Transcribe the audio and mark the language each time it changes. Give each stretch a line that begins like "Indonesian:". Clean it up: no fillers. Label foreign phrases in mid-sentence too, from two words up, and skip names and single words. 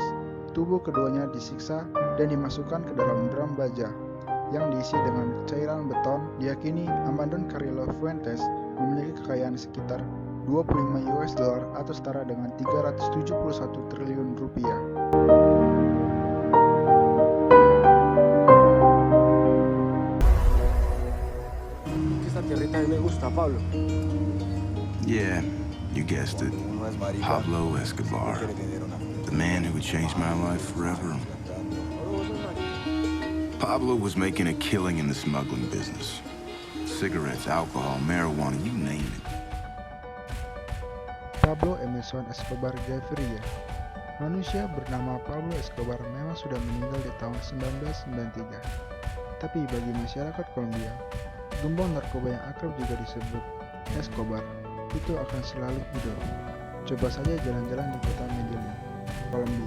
Indonesian: Tubuh keduanya disiksa dan dimasukkan ke dalam drum baja yang diisi dengan cairan beton. Diyakini Armando Carrillo Fuentes memiliki kekayaan sekitar 25
English: US dollar
Indonesian: atau setara dengan 371 triliun rupiah.
Spanish: Esta tierrita a mí me gusta, Pablo.
English: Yeah, you guessed it. Pablo Escobar. The man who would change my life forever. Pablo was making a killing in the smuggling business. Cigarettes, alcohol, marijuana, you name it. Pablo Emerson Escobar Gaviria.
Indonesian: Manusia bernama Pablo Escobar memang sudah meninggal di tahun 1993. Tapi bagi masyarakat Kolombia, gembong narkoba yang akrab juga disebut Escobar itu akan selalu hidup. Coba saja jalan-jalan di kota Medellin, Kolombia.